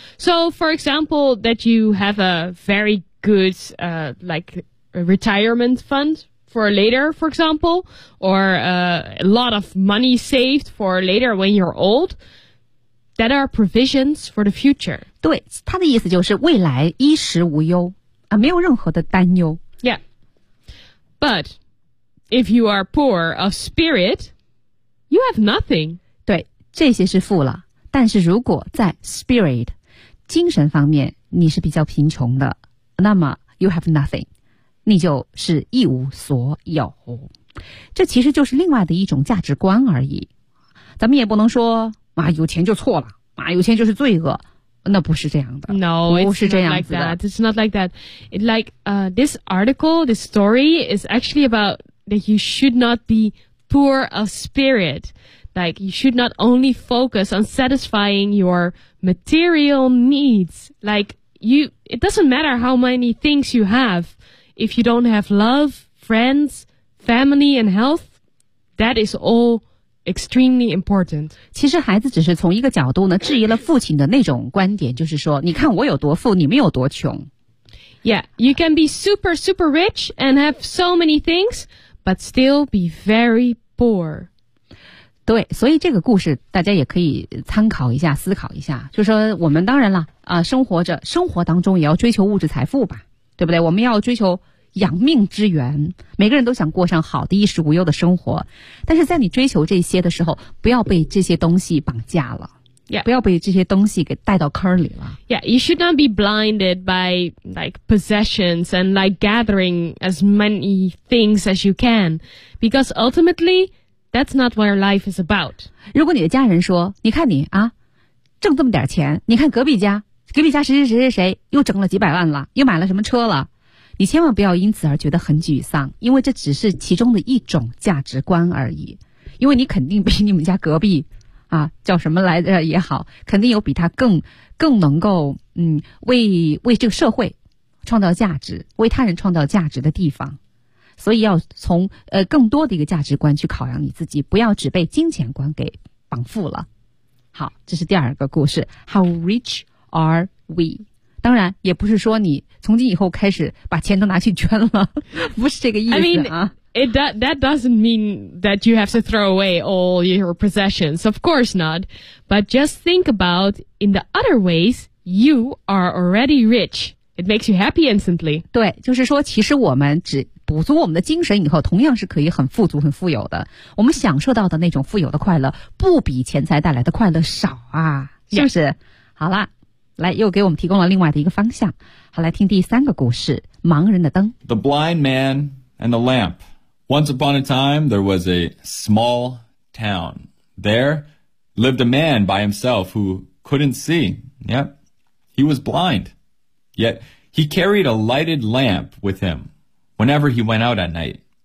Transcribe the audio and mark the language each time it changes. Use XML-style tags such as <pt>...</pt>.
<en>So, for example, that you have a very good, like, a retirement fund for later, for example, or a lot of money saved for later when you're old, that are provisions for the future.</en> <zh>对，他的意思就是未来衣食无忧，没有任何的担忧。</zh> <en>Yeah. But if you are poor of spirit... You have nothing.</en> <zh>对，这些是富了。但是如果在</zh> <en>spirit,</en> <zh>精神方面你是比较贫穷的，那么</zh> <en>you have nothing,</en> <zh>你就是一无所有。这其实就是另外的一种价值观而已。咱们也不能说啊，有钱就错了啊，有钱就是罪恶。那不是这样的。</zh> <en>No, it's not like that. It's not like that. It, like, this article, this story is actually about that you should not be poor of spirit. Like, you should not only focus on satisfying your material needs. Like, it doesn't matter how many things you have. If you don't have love, friends, family, and health, that is all extremely important.</en> <zh>其实孩子只是从一个角度呢质疑了父亲的那种观点，就是说你看我有多富，你们有多穷。</zh> <en>Yeah, you can be super super rich and have so many things but still be very poor.</en> <zh>对，所以这个故事大家也可以参考一下，思考一下，就是说我们当然了生活着，生活当中也要追求物质财富吧，对不对？我们要追求养命之源，每个人都想过上好的衣食无忧的生活，但是在你追求这些的时候，不要被这些东西绑架了。</zh> <en>Yeah.</en> <zh>不要被这些东西给带到坑里了。</zh> <en>Yeah, you should not be blinded by like possessions and like gathering as many things as you can, because ultimately that's not what your life is about.</en> <zh>如果你的家人说，你看你啊，挣这么点钱，你看隔壁家谁谁谁谁谁又挣了几百万了，又买了什么车了，你千万不要因此而觉得很沮丧，因为这只是其中的一种价值观而已。因为你肯定比你们家隔壁啊叫什么来着也好，肯定有比他更能够为这个社会创造价值，为他人创造价值的地方。所以要从更多的一个价值观去考量你自己，不要只被金钱观给绑缚了。好，这是第二个故事。</zh> <en>How rich are we?</en> <zh>当然也不是说你从今以后开始把钱都拿去捐了，不是这个意思啊。</zh> <en>I mean, that doesn't mean that you have to throw away all your possessions. Of course not. But just think about in the other ways, you are already rich. It makes you happy instantly.</en> <zh>对，就是说其实我们只补足我们的精神以后，同样是可以很富足很富有的。我们享受到的那种富有的快乐不比钱财带来的快乐少啊，是不是？</zh> <en>Yeah.</en> <zh>好啦。来，又给我们提供了另外的一个方向。好，来听第三个故事，盲人的灯。</zh> <en>The blind man and the lamp. Once upon a time, there was a small town. There lived a man by himself who couldn't see. Yep, he was blind. Yet he carried a lighted lamp with him whenever he went out at night.</en>